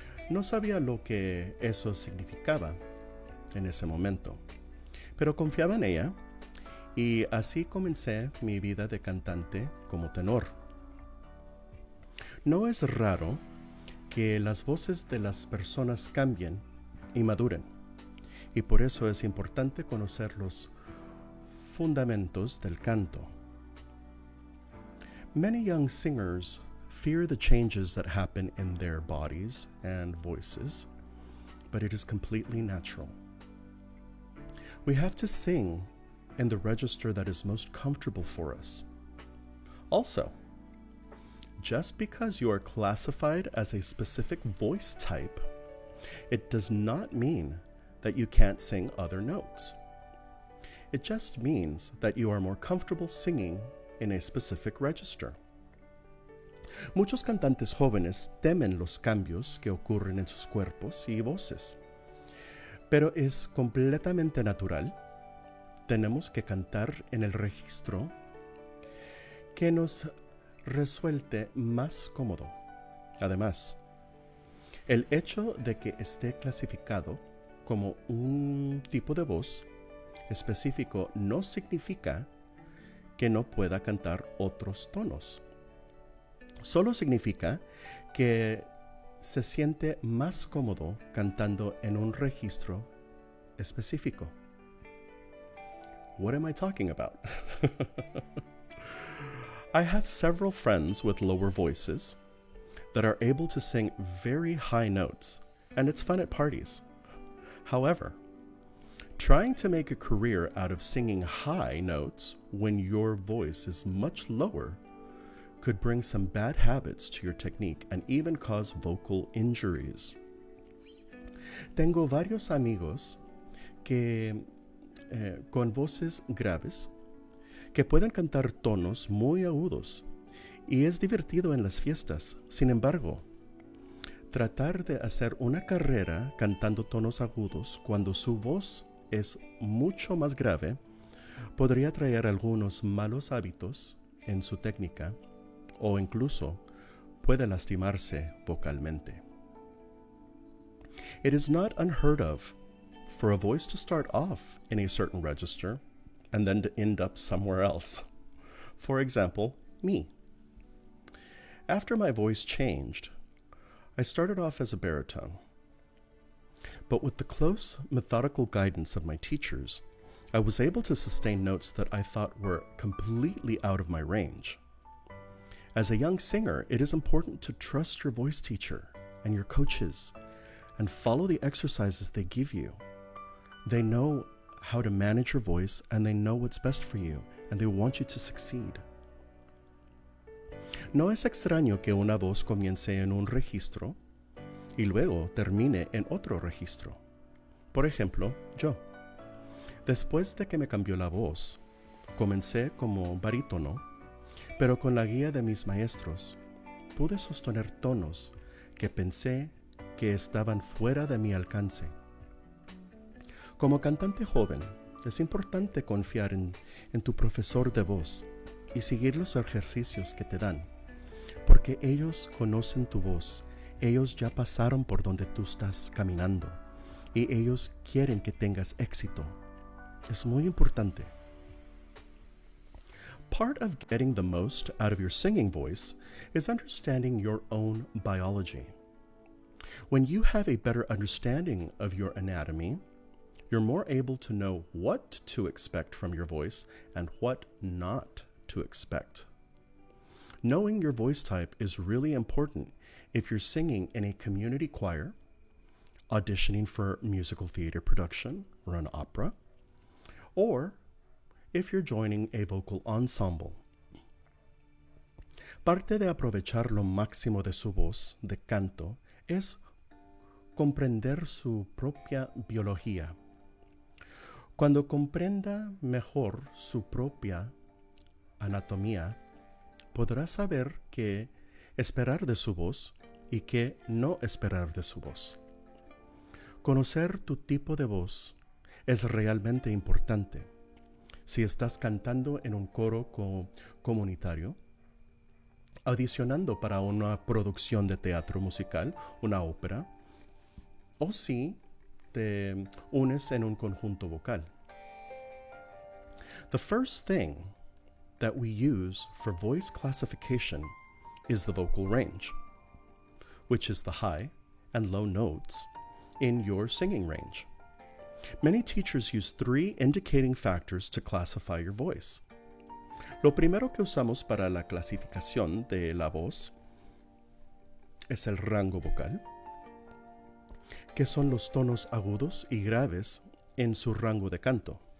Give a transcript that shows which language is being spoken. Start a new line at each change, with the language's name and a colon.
Spanish: No sabía lo que eso significaba en ese momento, pero confiaba en ella y así comencé mi vida de cantante como tenor. No es raro que las voces de las personas cambien y maduren, y por eso es importante conocer los fundamentos del canto.
English: Many young singers fear the changes that happen in their bodies and voices, but it is completely natural. We have to sing in the register that is most comfortable for us. Also, just because you are classified as a specific voice type, it does not mean that you can't sing other notes. It just means that you are more comfortable singing in a specific register.
Spanish: Muchos cantantes jóvenes temen los cambios que ocurren en sus cuerpos y voces, pero es completamente natural. Tenemos que cantar en el registro que nos resulte más cómodo. Además, el hecho de que esté clasificado como un tipo de voz específico no significa que no pueda cantar otros tonos. Solo significa que se siente más cómodo cantando en un registro específico.
English: What am I talking about? I have several friends with lower voices that are able to sing very high notes, and it's fun at parties. However, trying to make a career out of singing high notes when your voice is much lower could bring some bad habits to your technique and even cause vocal injuries.
Spanish: Tengo varios amigos que con voces graves que pueden cantar tonos muy agudos y es divertido en las fiestas. Sin embargo, tratar de hacer una carrera cantando tonos agudos cuando su voz es mucho más grave podría traer algunos malos hábitos en su técnica o incluso puede lastimarse vocalmente.
English: It is not unheard of for a voice to start off in a certain register and then to end up somewhere else. For example, me. After my voice changed, I started off as a baritone. But with the close, methodical guidance of my teachers, I was able to sustain notes that I thought were completely out of my range. As a young singer, it is important to trust your voice teacher and your coaches and follow the exercises they give you. They know how to manage your voice and they know what's best for you and they want you to succeed.
Spanish: No es extraño que una voz comience en un registro y luego termine en otro registro. Por ejemplo, yo. Después de que me cambió la voz, comencé como barítono, pero con la guía de mis maestros, pude sostener tonos que pensé que estaban fuera de mi alcance. Como cantante joven, es importante confiar en tu profesor de voz y seguir los ejercicios que te dan, porque ellos conocen tu voz, ellos ya pasaron por donde tú estás caminando y ellos quieren que tengas éxito. Es muy importante.
English: Part of getting the most out of your singing voice is understanding your own biology. When you have a better understanding of your anatomy, you're more able to know what to expect from your voice and what not to expect. Knowing your voice type is really important if you're singing in a community choir, auditioning for musical theater production or an opera, or if you're joining a vocal ensemble.
Spanish: Parte de aprovechar lo máximo de su voz de canto es comprender su propia biología. Cuando comprenda mejor su propia anatomía, podrá saber qué esperar de su voz y qué no esperar de su voz. Conocer tu tipo de voz es realmente importante. Si estás cantando en un coro comunitario, audicionando para una producción de teatro musical, una ópera, o si te unes en un conjunto vocal.
English: The first thing that we use for voice classification is the vocal range, which is the high and low notes in your singing range. Many teachers use 3 indicating factors to classify your voice.
Spanish: Lo primero que usamos para la clasificación de la voz es el rango vocal, que son los tonos agudos y graves en su rango de canto.